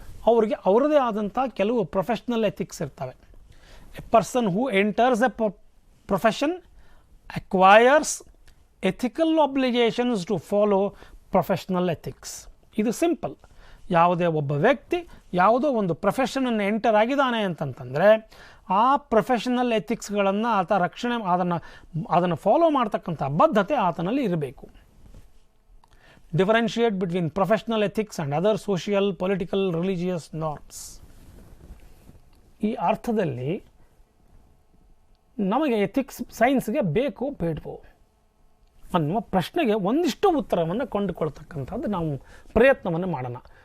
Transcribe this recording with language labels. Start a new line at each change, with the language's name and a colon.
Kannada: ಅವರಿಗೆ ಅವರದೇ ಆದಂಥ ಕೆಲವು ಪ್ರೊಫೆಷ್ನಲ್ ಎಥಿಕ್ಸ್ ಇರ್ತವೆ.
English: A person who enters a profession acquires ethical obligations to follow professional ethics.
Kannada: ಇದು ಸಿಂಪಲ್. ಯಾವುದೇ ಒಬ್ಬ ವ್ಯಕ್ತಿ ಯಾವುದೋ ಒಂದು ಪ್ರೊಫೆಷನನ್ನು ಎಂಟರ್ ಆಗಿದ್ದಾನೆ ಅಂತಂತಂದರೆ ಆ ಪ್ರೊಫೆಷನಲ್ ಎಥಿಕ್ಸ್ಗಳನ್ನು ಆತ ರಕ್ಷಣೆ ಅದನ್ನು ಫಾಲೋ ಮಾಡ್ತಕ್ಕಂಥ ಬದ್ಧತೆ ಆತನಲ್ಲಿ ಇರಬೇಕು.
English: Differentiate between professional ethics and other social, political, religious norms.
Kannada: ಈ ಅರ್ಥದಲ್ಲಿ ನಮಗೆ ಎಥಿಕ್ಸ್ ಸೈನ್ಸ್ಗೆ ಬೇಕು ಬೇಡವೋ ಅನ್ನುವ ಪ್ರಶ್ನೆಗೆ ಒಂದಿಷ್ಟು ಉತ್ತರವನ್ನು ಕಂಡುಕೊಳ್ತಕ್ಕಂಥದ್ದು ನಾವು ಪ್ರಯತ್ನವನ್ನು ಮಾಡೋಣ.